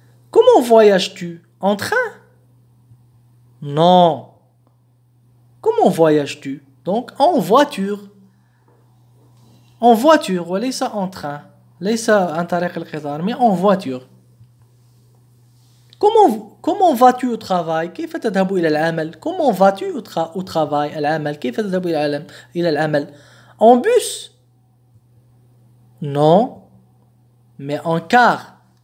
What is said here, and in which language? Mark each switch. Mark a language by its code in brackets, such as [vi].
[fr] Comment voyages-tu؟ En train? Non. Comment voyages-tu؟ Donc en voiture. [ar] وليس en train، ليس عن طريق القطار، [fr] mais en voiture. Comment vas-tu au travail؟ [ar] كيف تذهب إلى العمل؟ [fr] Comment vas-tu au travail؟ [ar] العمل، كيف تذهب إلى العمل؟ [fr] En bus؟ Non, mais en car.